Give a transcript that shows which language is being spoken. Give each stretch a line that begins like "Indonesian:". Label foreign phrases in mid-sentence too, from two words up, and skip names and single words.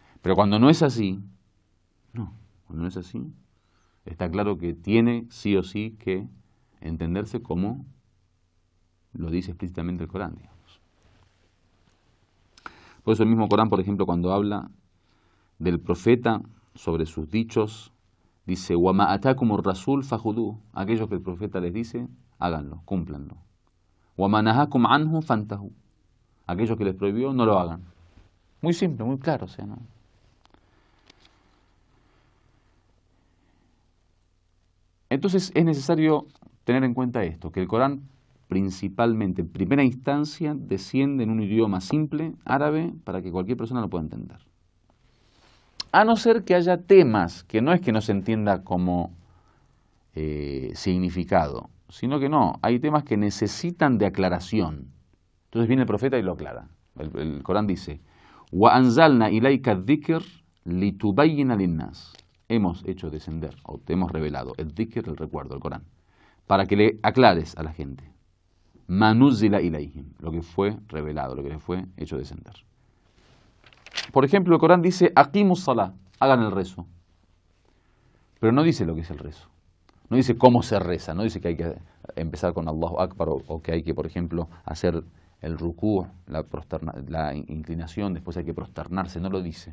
Spanish: Pero cuando no es así, no, cuando no es así, está claro que tiene sí o sí que entenderse como lo dice explícitamente el Corán, digamos. Por eso el mismo Corán, por ejemplo, cuando habla del profeta sobre sus dichos, dice,
Arabic: وَمَا أَتَاكُمُ الرَّسُولُ فَخُذُوهُ.
Spanish: Aquello que el profeta les dice, háganlo, cúmplanlo.
Arabic: وَمَا نَهَاكُمْ عَنْهُ فَانْتَهُوا.
Spanish: Aquello que les prohibió, no lo hagan. Muy simple, muy claro, o sea, ¿no? Entonces es necesario tener en cuenta esto, que el Corán principalmente, en primera instancia, desciende en un idioma simple, árabe, para que cualquier persona lo pueda entender. A no ser que haya temas, que no es que no se entienda como significado, sino que no, hay temas que necesitan de aclaración. Entonces viene el profeta y lo aclara. El Corán dice,
Arabic: وَأَنزَلْنَا إِلَيْكَ الذِّكْرَ لِتُبَيِّنَ لِلنَّاسِ.
Spanish: Hemos hecho descender, o te hemos revelado, el dhikr, el recuerdo, el Corán, para que le aclares a la gente.
Arabic: مَا نُزِّلَ إِلَيْهِمْ,
Spanish: lo que fue revelado, lo que le fue hecho descender. Por ejemplo, el Corán dice,
Arabic: أقيموا الصلاة,
Spanish: hagan el rezo. Pero no dice lo que es el rezo. No dice cómo se reza, no dice que hay que empezar con
Arabic: الله أكبر
Spanish: o que hay que, por ejemplo, hacer el rukú, la inclinación, después hay que prosternarse, no lo dice.